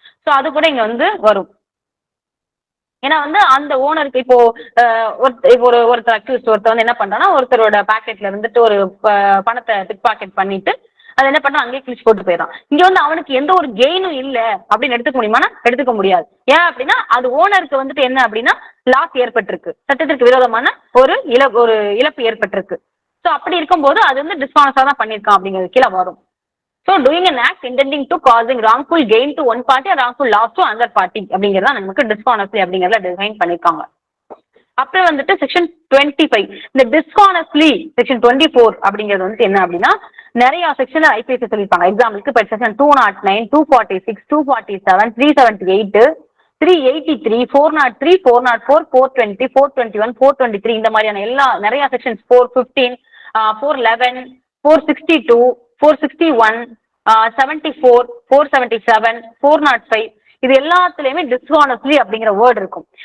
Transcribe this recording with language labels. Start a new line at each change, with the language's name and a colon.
Tamil: So அது கூட இங்க வந்து வரும். ஏன்னா வந்து அந்த ஓனருக்கு இப்போ ஒருத்தர் அக்யூஸ்ட் ஒருத்தர் வந்து என்ன பண்றான்னா ஒருத்தரோட பாக்கெட்ல இருந்துட்டு ஒரு பணத்தை பிக் பாக்கெட் பண்ணிட்டு அது என்ன பண்ணா அங்கேயே கிழிச்சு போட்டு போயிடறான். இங்க வந்து அவனுக்கு எந்த ஒரு கெயினும் இல்ல அப்படின்னு எடுத்துக்க முடியுமானா எடுத்துக்க முடியாது. ஏன் அப்படின்னா அது ஓனருக்கு வந்துட்டு என்ன அப்படின்னா லாஸ் ஏற்பட்டிருக்கு, சட்டத்திற்கு விரோதமான ஒரு இழப்பு ஏற்பட்டிருக்கு. ஸோ அப்படி இருக்கும்போது அது வந்து டிஸ்ஹானஸ்டா தான் பண்ணியிருக்கான் அப்படிங்கிறது கீழே வரும்.
English: So doing an act intending to causing wrongful gain to one party or wrongful loss to another party
Tamil: அப்படிங்கறத நமக்கு டிஸ்ஹானஸ்ட்லி அப்படிங்கறத டிஃபைன் பண்ணிருக்காங்க. அப்புறம் வந்துட்டு செக்ஷன் 25 இந்த டிஸ்ஹானஸ்ட்லி செக்ஷன் 24 அப்படிங்கிறது வந்து என்ன அப்படின்னா நிறைய செக்ஷன் ஐபிஎஸ் சொல்லியிருப்பாங்க. எக்ஸாம்பிளுக்கு இப்போ செக்ஷன் 209, 246, 247, 378, 383, 403, 404, 420, 421, 423 இந்த மாதிரியான நிறைய செக்ஷன்ஸ் 415, 411, 462, 461, 74, 477, 405 இது எல்லாத்துலயுமே டிஸ்ஹானஸ்ட்லி அப்படிங்கிற வேர்ட் இருக்கும்.